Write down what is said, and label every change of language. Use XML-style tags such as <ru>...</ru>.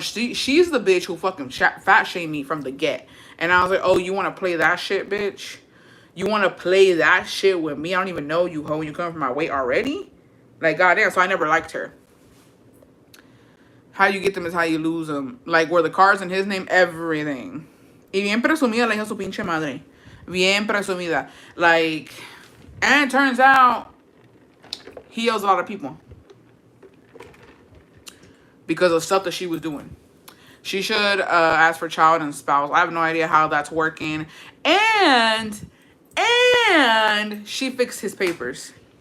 <en>She's the bitch who fucking fat shamed me from the get. And I was like, oh, you want to play that shit, bitch? You want to play that shit with me? I don't even know you, ho. You come from my weight already? Like, goddamn. So I never liked her. How you get them is how you lose them. Like, were the cars in his name? Everything.</en> <es>Y bien presumida la hija su pinche madre. Bien presumida.</es> <en>Like, and it turns out he owes a lot of people. Because of stuff that she was doing. She should ask for child and spouse. I have no idea how that's working. And she fixed his papers.</en>